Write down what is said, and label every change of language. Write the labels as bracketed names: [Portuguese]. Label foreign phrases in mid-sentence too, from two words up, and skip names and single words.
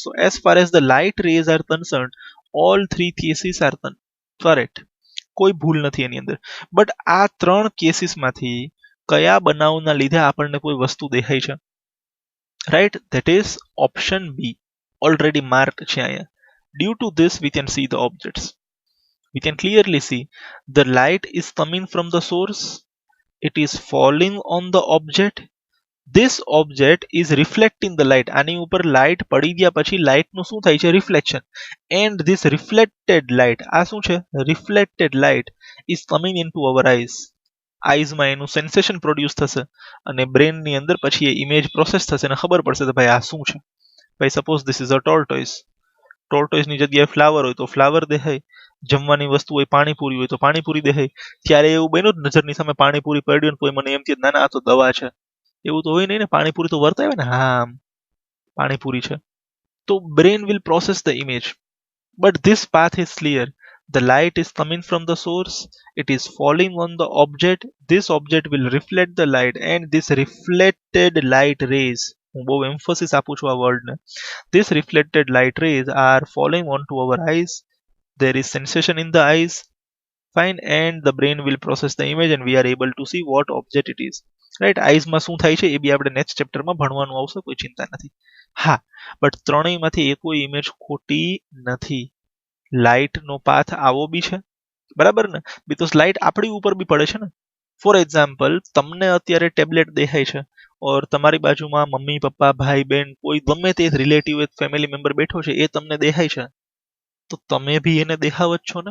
[English] so as far as the light rays are concern, all three cases are correct. [Gujarati] કોઈ ભૂલ નથી એની અંદર. બટ આ ત્રણ કેસીસમાંથી કયા બનાવના લીધે આપણને કોઈ વસ્તુ દેખાય છે, રાઈટ. [English] that is option B, already mark [Gujarati] છે અહીંયા. [English] due to this we can see the objects. We can clearly see the light is coming from the source, it is falling on the object, this object is reflecting the light. [Gujarati] આની ઉપર લાઇટ પડી ગયા પછી લાઇટનું શું થાય છે, રિફ્લેક્શન. [English] એન્ડ this reflected light, [Gujarati] આ શું છે, [English] reflected light is coming into our eyes. [Gujarati] આઈઝમાં એનું [English] sensation produce [Gujarati] થશે અને બ્રેનની અંદર પછી એ [English] image process [Gujarati] થશે અને ખબર પડશે કે ભાઈ આ શું છે. [English] ભાઈ suppose this is a tortoise. [Gujarati] ટોર્ટોઇસની જગ્યાએ ફ્લાવર હોય તો ફ્લાવર દેખાય, જમવાની વસ્તુ હોય પાણીપુરી હોય તો પાણીપુરી દેખાય. ત્યારે એવું બન્યું જ નજરની સામે પાણીપુરી પડ્યું ને કોઈ મને એમ કે ના ના આ તો દવા છે, એવું તો હોય નહીં ને. પાણીપુરી તો વર્તાવે ને, હા પાણીપુરી છે. તો [English] brain will process the image. but this path is clear. The light is coming from the source, it is falling on the object, this object will reflect the light and this reflected light rays, [Gujarati] હું બહુ એમ્ફોસિસ આપું છું આ વર્ડને, [English] this reflected light rays are falling onto our eyes, there is sensation in the eyes, fine, and the brain will process the image and we are able to see what object it is, right. [Gujarati] આઈઝમાં શું થાય છે એ બી આપણે [English] next chapterમાં [Gujarati] ભણવાનું આવશે, કોઈ ચિંતા નથી. હા, બટ ત્રણેયમાંથી એ કોઈ ઇમેજ ખોટી નથી. લાઇટ નો પાથ આવો બી છે, બરાબર ને, બીકોઝ લાઇટ આપણી ઉપર બી પડે છે ને. [English] for example, [Gujarati] તમને અત્યારે ટેબ્લેટ દેખાય છે ઓર તમારી બાજુમાં મમ્મી પપ્પા ભાઈ બહેન કોઈ ગમે તે [English] relative family member [Gujarati] બેઠો છે, એ તમને દેખાય છે, તો તમે બી એને દેખાવ જ છો ને.